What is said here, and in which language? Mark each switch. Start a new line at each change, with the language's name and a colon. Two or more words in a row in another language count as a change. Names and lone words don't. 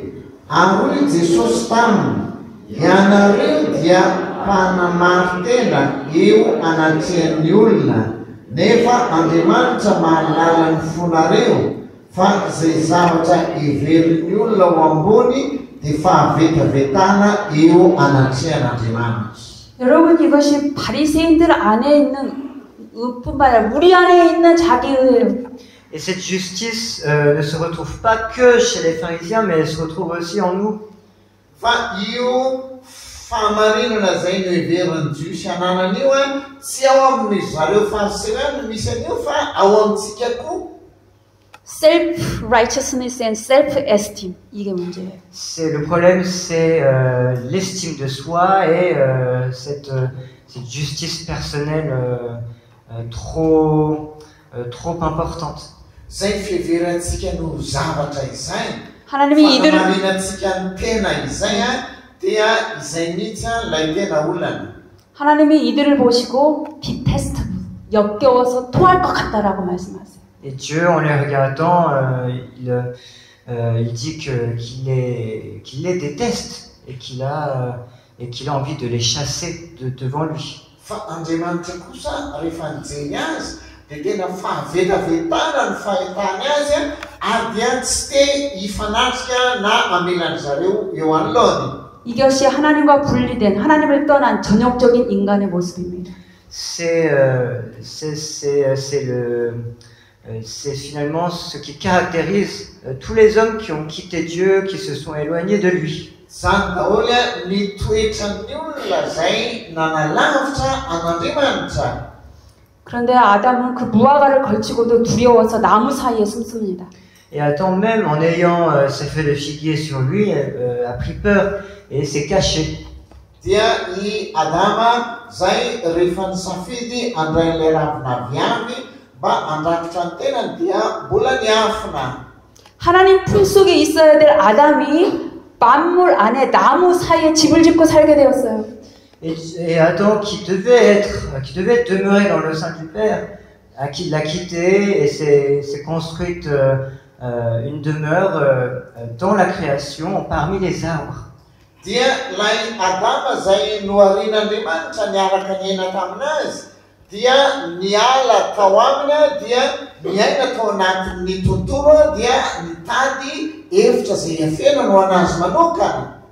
Malagasy: Aroy Jesosy taminy, ianareo dia mpanamary tena eo anatrihan'ny olona, nefa Andriamanitra mahalala ny fonareo, fa zay zavatra iverin'ny olona ao ambony dia fahavetavetana eo anatrihan'Andriamanitra.
Korean: 여러분 이것이 바리새인들 안에 있는 의뿐만 아니라 우리 안에 있는 자기의예요.
French: Et cette justice ne se retrouve pas que chez les pharisiens, mais elle se retrouve aussi en nous.
Malagasy: Fa io fahamarinana zay no heveriny jiosy ananan'io a tsy ao amin'ny zareo fariseoa no misy an'io fa ao amintsika koa.
English: Self-righteousness and self-esteem.
Korean: 이게 문제예요.
French: C'est le problème, c'est l'estime de soi et cette justice personnelle trop importante.
Malagasy: Zay fiheverantsika no zavatra izay.
Korean: 하나님이 이들을
Malagasy: Fahamarinantsika ny tena izay a dia izay mihitsy ilay tena olana.
Korean: 하나님이 이들을 보시고 비테스트 역겨워서 토할 것 같다라고 말씀하세요.
French: Et Dieu, en les regardant, il dit qu'il les déteste et qu'il a envie de les chasser devant lui.
Malagasy: Fa Andriamanitra kosa rehefa nijery azy dia tena fahavetavetana ny fahitany azy a ary dia tsy te hifanatrika na amelany zareo eo anoloany.
Korean: 이것이 하나님과 분리된 하나님을 떠난 전형적인 인간의 모습입니다.
French: C'est finalement ce qui caractérise tous les hommes qui ont quitté Dieu, qui se sont éloignés de lui.
Malagasy: Zany daholo ny toetran'ny olona zay nanalavitra an'Andriamanitra.
Korean: 그런데 아담은 그 무화과를 걸치고도 두려워서 나무 사이에 숨습니다.
French: Et Adam, même en ayant ses feuilles de figuier sur lui, a pris peur et s'est caché.
Malagasy: Dia i Adama zay rehefa nisafidy andray ilay ravina viavy mba andrafitra ny tenany dia mbola niafina.
Korean: 하나님 품속에 있어야 될 아담이 만물 안에 나무 사이에 집을 짓고 살게 되었어요.
French: Et Adam, qui devait demeurer dans le sein du Père, l'a quitté et s'est construite une demeure dans la création, parmi les arbres.
Malagasy: Dia lay Adama zay noharian'Andriamanitra niaraka niaina taminazy dia niala tao aminy dia niaina tao anatin'ny tontolo dia nitady hevitra zay afena no anazy manokana.